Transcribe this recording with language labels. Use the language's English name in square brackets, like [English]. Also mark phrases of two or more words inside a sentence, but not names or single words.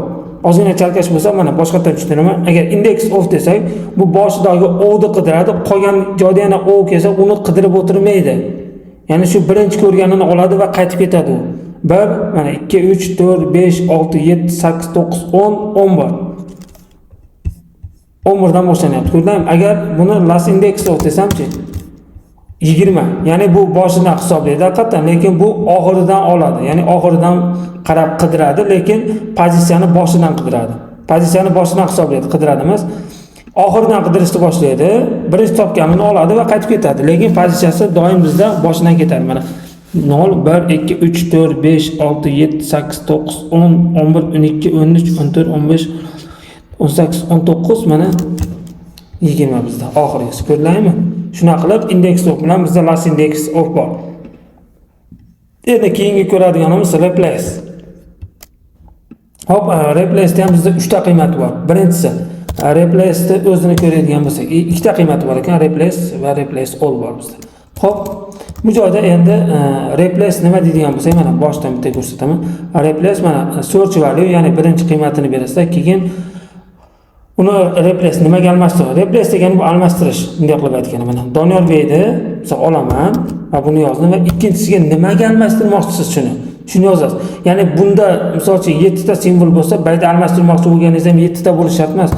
[Uzbek] Ozgina chalkash bo'lsa, mana boshqacha tushuntiraman. Agar [English] index of [Uzbek] desak, bu boshidagi o'ni qidiradi, qolgan joyda yana o kelsa, uni qidirib o'tirmaydi. Ya'ni shu birinchi ko'rganini oladi va qaytib ketadi u. 1, mana 2, 3, 4, 5, 6, 7, 8, 9, 10, 11. 11 dan boshlanyapti. Ko'rdingmi? Agar buni [English] last index of [Uzbek] desamchi, 20. Ya'ni bu boshidan hisoblaydi haqiqatan, lekin bu oxiridan oladi. Ya'ni oxiridan qarab qidiradi, lekin pozitsiyani boshidan qidiradi. Pozitsiyani boshidan hisoblaydi, qidiradi emas. Oxiridan qidirishni boshlaydi, birinchi topganini oladi va qaytib ketadi. Lekin pozitsiyasi doim bizda boshidan ketadi. Mana 0, 1, 2, 3, 4, 5, 6, 7, 8, 9, 10, 11, 12, 13, 14, 15, 18, 19, mana 20 bizda oxirgisi. Ko'rdingmi? Shuna qilib [English] index of [Uzbek] bilan bizda [English] last index of [Uzbek] bor. Endi keyingi ko'radiganimiz replace. Hop, replace ham bizda 3 ta qiymati bor. Birinchisi, replace ni o'zini ko'radigan bo'lsak, 2 ta qiymati bor ekan, replace va [English] replace all [Uzbek] bor bizda. Hop, bu joyda endi replace nima deydigan bo'lsak, mana boshdan bitta ko'rsataman. Replace mana [English] search value, [Uzbek] ya'ni birinchi qiymatini berasiz, keyin uni replace nimaga almashtiradi? Replace degani bu almashtirish, bunday qilib aytganda mana Doniyor Beyni misol olaman va buni yozdim va ikkinchisiga nimaga almashtirmoqchisiz shuni yozasiz. Ya'ni bunda misolchi 7 ta simvol bo'lsa, bayda almashtirmoqchi bo'lganingiz ham 7 ta bo'lishi shart emas.